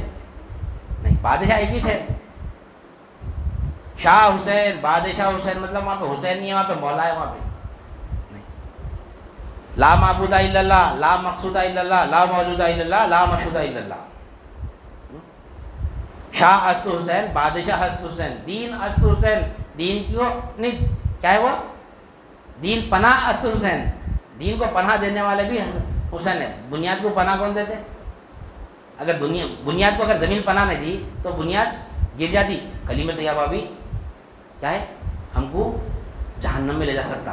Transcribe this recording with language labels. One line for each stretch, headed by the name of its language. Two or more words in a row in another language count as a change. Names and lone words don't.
Urdu: نہیں, بادشاہ ایک ہی ہے. شاہ حسین, بادشاہ حسین, مطلب وہاں پہ حسین نہیں ہے, وہاں پہ مولا ہے. وہاں پہ
Arabic: لا معبود الا اللہ, لا مقصود الا اللہ, لا موجود الا اللہ, لا مشہود الا اللہ.
Persian: شاہ است حسین, بادشاہ است حسین, دین است حسین.
Urdu: دین کیوں نہیں, کیا ہے وہ دین؟
Persian: پناہ است حسین.
Urdu: دین کو پناہ دینے والے بھی حسین ہے. بنیاد کو پناہ کون دیتے؟ اگر بنیاد کو اگر زمین پناہ نہیں دی تو بنیاد گر جاتی. کلمہ طیبہ بھی کیا ہے, ہم کو جہنم میں لے جا سکتا.